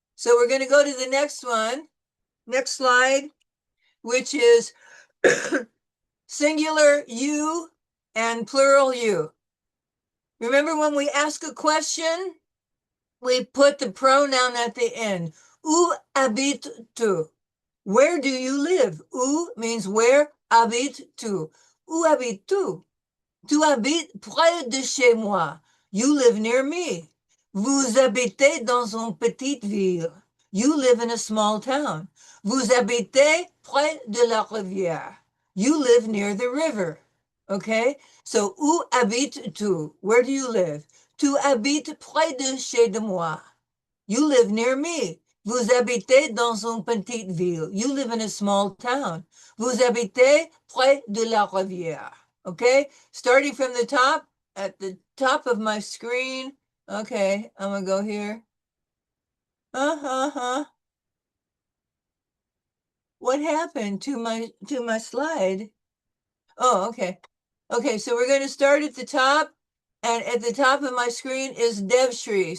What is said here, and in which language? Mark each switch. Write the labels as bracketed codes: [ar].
[en] So we're going to go to the next one. Next slide, which is singular you and plural you. Remember when we ask a question, we put the pronoun at the end. [fr] Où habites-tu? [en] Where do you live? [fr] Où [en] means where, [fr] habites-tu? Où habites-tu? Tu habites près de chez moi. [en] You live near me. [fr] Vous habitez dans une petite ville. [en] You live in a small town. [fr] Vous habitez près de la rivière. [en] You live near the river. Okay? So, [fr] où habites-tu? [en] Where do you live? [fr] Tu habites près de chez de moi. [en] You live near me. [fr] Vous habitez dans une petite ville. [en] You live in a small town. [fr] Vous habitez près de la rivière. [en] Okay? Starting from the top, at the top of my screen. Okay, I'm gonna go here. What happened to my slide? Oh, okay. Okay, so we're going to start at the top, and at the top of my screen is Devshri.